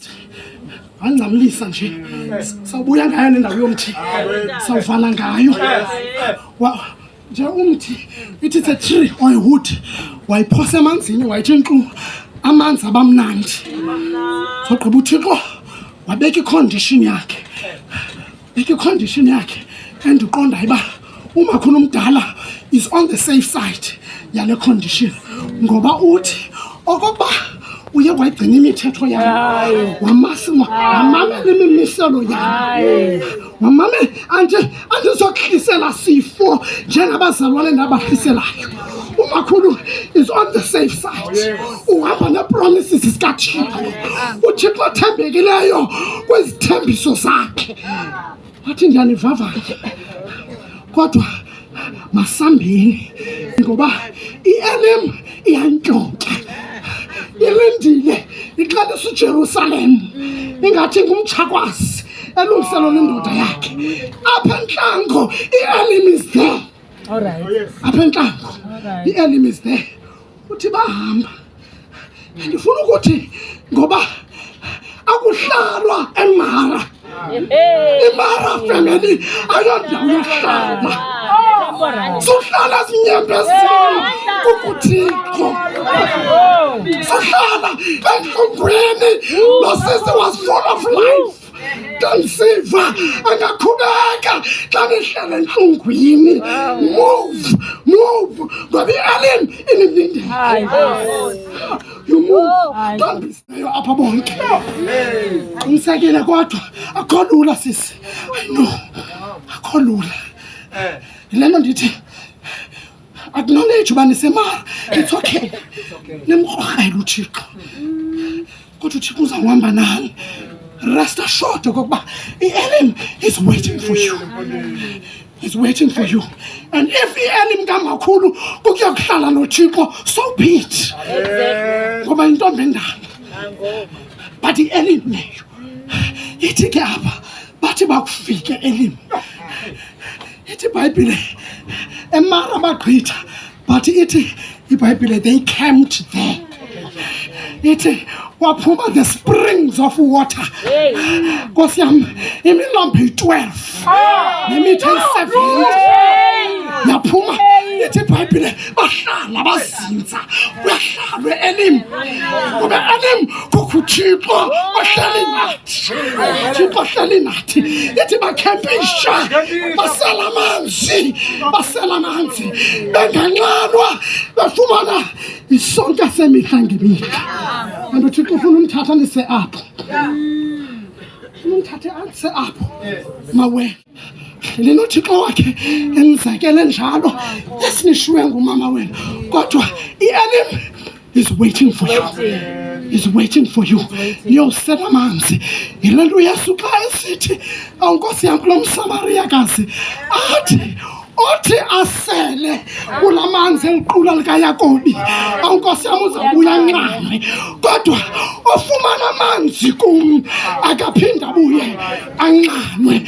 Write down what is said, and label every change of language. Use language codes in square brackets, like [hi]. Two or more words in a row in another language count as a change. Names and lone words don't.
[xh] Angizamlisa nje. Sawubuya ngayo nendawo yomthi. Sawuvala ngayo. Nje umthi [en] it is a tree or a wood. [xh] Wayiphosa emanzini wayithi nkqu amanzi abamnandi. Sogqiba uThixo wabeka icondition yakhe. Beka icondition yakhe endiqonda iba umakhulu umdala [en] is on the safe side [xh] yale condition ngoba uthi okokuba uye wayigcina imithetho yakhe wamamela imimiselo yakhe wamamela andizokhisela sifo njengabazalwane ndabahliselayo. Umakhulu [en] is on the safe side. [xh] Uhamba ne-promises zikaThixo. uThixo othembekileyo kwezithembiso zakhe. Wathi ndiyanivavanya kodwa masambeni ngoba i-Elim iyantshontsha. Ilindile iqalisa uJerusalem ingathi ngumtshakwazi elungiselo lendoda yakhe. Apha entlango i-Elim [en] is there. [xh] Apha entlango i-Elim [en] is there. [xh] Uthi bahamba ndifuna ukuthi ngoba akuhlalwa eMara. iMara family ayondawo yohlala. Sohlala zinyembezini kukuThixo. Sohlala enhlungwini. Lo sisi [en] was full of life. [xh] Kansiva angakhubeka xa nihlala enhlungwini. Move ngoba i-Elim inilindele. [en] You move. Don't be stay [xh] apha bonke. Umsekele kodwa akho lula sisi. [en] I know. [xh] Akho lula. Lento ndithi acknowledge uba nisemara. [en] It's okay. [xh] Nimkrokrele uThixo. Kodwa uThixo uzawuhamba nani. [en] Rest assured [xh] okokuba i-Elim [en] is waiting for you. He's waiting for you. And if [xh] i-Elim kamakhulu kukuyokuhlala noThixo, [en] so be it. [xh] Ngoba intombi endala. But i-Elim leyo ithi ke apha bathi bakufike e-Elim. Ithi iBhayibhile eMara bagqitha but ithi iBhayibhile [en] they camped there. [xh] Ithi waphuma [en] the springs of water. [xh] Nkosi yami imilombo 12 nemitha 7 yaphuma. Ithi iBhayibhile bahlala bazinza uyahlalwe e-Elim ngoba e-Elim kukuThixo ohleli nathi. Uthixo ohleli nathi. Ithi bakhempisha basela amanzi benganqalwa befumana isonka semihla ngemihla. And uThixo ufuna umthatha ndise apho. Umthathe andise apho. Mawe. Lena uThixo wakhe enzakele njalo esinishwe ngumama wena. Kodwa i-Elim [en] is waiting for you. Is waiting for you. [xh] Niyosela amanzi. Yilento uYesu xa esithi awunkosi yam kulo msamariyakazi othi asele kulamanzi eliqula likaYakobi. Awunkosi yam uzabuya nqame. Kodwa ofumana amanzi kum akaphinda abuye anqanwe.